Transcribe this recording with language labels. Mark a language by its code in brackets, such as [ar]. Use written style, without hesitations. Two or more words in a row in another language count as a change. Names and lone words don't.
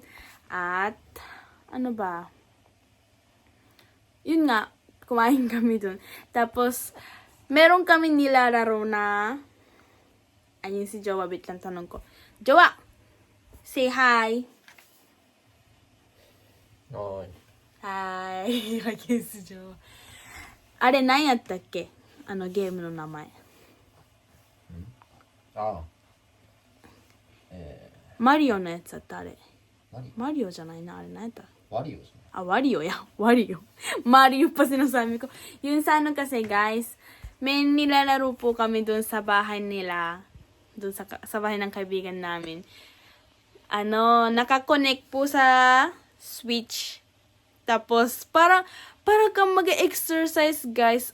[tl] At, ano ba? Yun nga, kumain kami dun. Tapos, meron kami nilalaro na, ayun si Jowa, wait lang tanong ko. [en] Jowa! Say hi! Hi. [tl] Hi! Ayun si Jowa. [ja] あれ何やったっけゲームの名前。ああ。マリオのやつだったあれ。何マリオじゃないな、あれ何やったワリオじゃ [tl] Wario ya. Wario. Mario pa sinasabi ko. Yun sa ano kasi guys, may nilalaro po kami dun sa bahay nila. Dun sa bahay ng kaibigan namin. Nakakonect po sa Switch. Tapos, para kang mag-exercise guys.